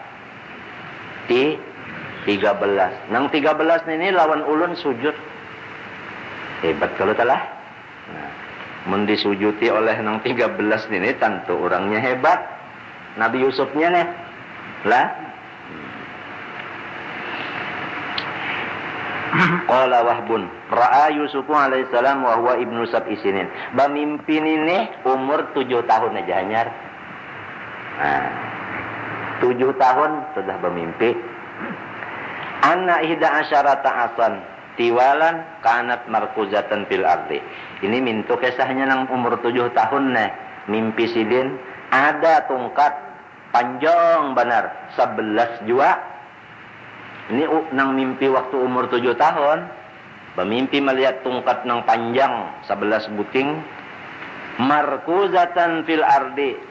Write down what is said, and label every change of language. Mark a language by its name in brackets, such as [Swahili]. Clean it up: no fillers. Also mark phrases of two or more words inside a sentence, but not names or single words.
[Banjar] 13. Nang 13 ini lawan ulun sujud. Hebat kalau telah. Nah, mendisujuti oleh nang 13 ini tentu orangnya hebat. Nabi Yusufnya nih. Lah. [Arabic] Qala Wahbun, ra'a Yusuf alaihi salam wa huwa ibnu sab'i sinin. [Banjar] Bamimpi ini umur 7 tahun aja hanyar. Nah, 7 tahun sudah bermimpi. [Arabic] Anna ihda asyarata asan tiwalan kanat markuzatan fil ardi. [Banjar] Ini mintu kisahnya nang umur 7 tahun nih. Mimpi sidin ada tungkat panjang benar 11 jua. Ini nang mimpi waktu umur 7 tahun. Bermimpi melihat tungkat nang panjang 11 buting [Arabic] markuzatan fil ardi.